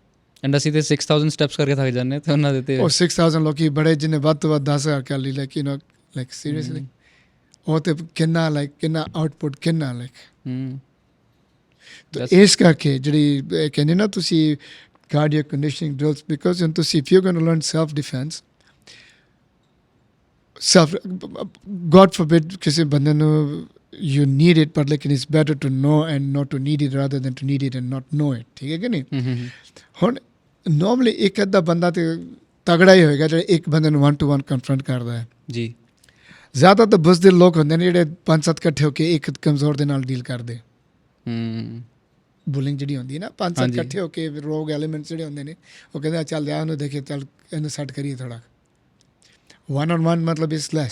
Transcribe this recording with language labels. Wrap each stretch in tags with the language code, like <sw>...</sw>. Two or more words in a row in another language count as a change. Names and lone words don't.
<pa>ਐਂਡ ਅਸੀਂ ਤੇ 6000 ਸਟੈਪਸ ਕਰਕੇ ਥੱਕ ਜਾਂਦੇ ਤੇ ਉਹਨਾਂ ਦੇ ਤੇ ਉਹ 6000 ਲੋਕੀ ਬੜੇ ਜਿਹਨੇ ਵੱਧ ਤੋਂ ਵੱਧ 10,000 ਕਰ ਲਈ, ਲੇਕਿਨ</pa> <en>like seriously</en> <pa>ਉਹ ਤੇ ਕਿੰਨਾ ਲਾਈਕ ਕਿੰਨਾ ਆਊਟਪੁੱਟ ਕਿੰਨਾ ਲਾਈਕ। ਤਾਂ ਇਸ ਕਰਕੇ ਜਿਹੜੀ ਕਹਿੰਦੇ ਨਾ ਤੁਸੀਂ</pa> <en>cardiac conditioning drills, because if you're going to learn self-defense, God forbid</en> <pa>ਕਿਸੇ ਬੰਦੇ ਨੂੰ</pa> <en>you need it, but like it's better to know and not to need it rather than to need it and not know it,</en> <pa>ਠੀਕ ਹੈ ਕਿ ਨਹੀਂ? ਹੁਣ normally ਇੱਕ ਅੱਧਾ ਬੰਦਾ ਤੇ ਤਗੜਾ ਹੀ ਹੋਏਗਾ ਜਿਹੜਾ ਇੱਕ ਬੰਦੇ ਨੂੰ 1-to-1 confront ਕਰਦਾ ਹੈ ਜੀ। ਜ਼ਿਆਦਾ ਤਾਂ ਬੁਜ਼ਦਿਲ ਲੋਕ ਹੁੰਦੇ ਨੇ ਜਿਹੜੇ 5-7 ਇਕੱਠੇ ਹੋ ਕੇ ਇੱਕ ਕਮਜ਼ੋਰ ਦੇ ਨਾਲ ਡੀਲ ਕਰਦੇ। ਬੁਲਿੰਗ ਜਿਹੜੀ ਹੁੰਦੀ ਹੈ ਨਾ, 5-7 ਇਕੱਠੇ ਹੋ ਕੇ</pa> <en>rogue elements</en> <pa>ਜਿਹੜੇ ਹੁੰਦੇ ਨੇ, ਉਹ ਕਹਿੰਦੇ ਚੱਲ ਯਾਰ ਉਹਨੂੰ ਦੇਖੇ, ਚੱਲ ਇਹਨੂੰ ਸੈੱਟ ਕਰੀਏ ਥੋੜ੍ਹਾ।</pa> <en>1-on-1 ਮਤਲਬ is less.</en>